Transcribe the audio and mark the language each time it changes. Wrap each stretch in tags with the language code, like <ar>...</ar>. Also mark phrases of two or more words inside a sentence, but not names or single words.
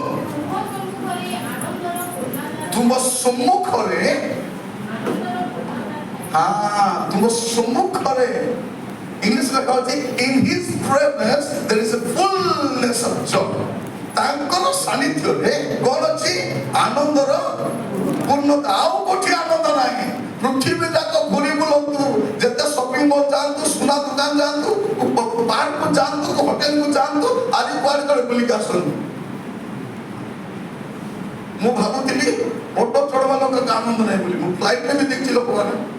<or>ତୁମ ସମ୍ମୁଖରେ ତୁମ ସମ୍ମୁଖରେ ଇଂଲିଶ ଲେଖା ଅଛି</or> <en>in his presence there is a fullness of joy</en> <or>ତାଙ୍କର ସାନ୍ନିଧ୍ୟରେ କଣ ଅଛି ଆନନ୍ଦର ପୂର୍ଣ୍ଣତା ଆଉ କୋଠି ଆନନ୍ଦ ନାହିଁ ପୃଥିବୀ ଯାକ ଘୁରି ବୁଲନ୍ତୁ ଯେତେ</or> <en>shopping mall</en> <or>ଯାଆନ୍ତୁ ସୁନା ଦୋକାନ ଯାଆନ୍ତୁ ପାର୍କକୁ ଯାଆନ୍ତୁ ହୋଟେଲକୁ ଯାଆନ୍ତୁ ଆଜି କୁଆଡେ କୁଆଡେ ବୁଲିକି ଆସନ୍ତୁ ମୁଁ ଭାବୁଥିଲି ଅଟୋ ଚଢବା ଲୋକଙ୍କ ଆନନ୍ଦ ନାହିଁ ବୋଲି ମୁଁ ଫ୍ଲାଇଟରେ ବି ଦେଖିଛି ଲୋକମାନେ</or>